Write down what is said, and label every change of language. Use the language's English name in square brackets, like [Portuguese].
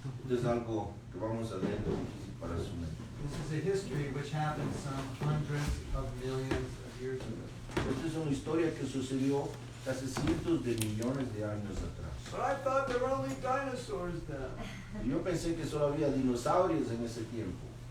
[Spanish] Es algo que vamos a leer difícil para su mente. [English] This is a history which happened some hundreds of millions of years ago. [Spanish] Esta es una historia que sucedió hace cientos de millones de años atrás. [English] But I thought there were only dinosaurs then. [Spanish] Y yo pensé que solo había dinosaurios en ese tiempo.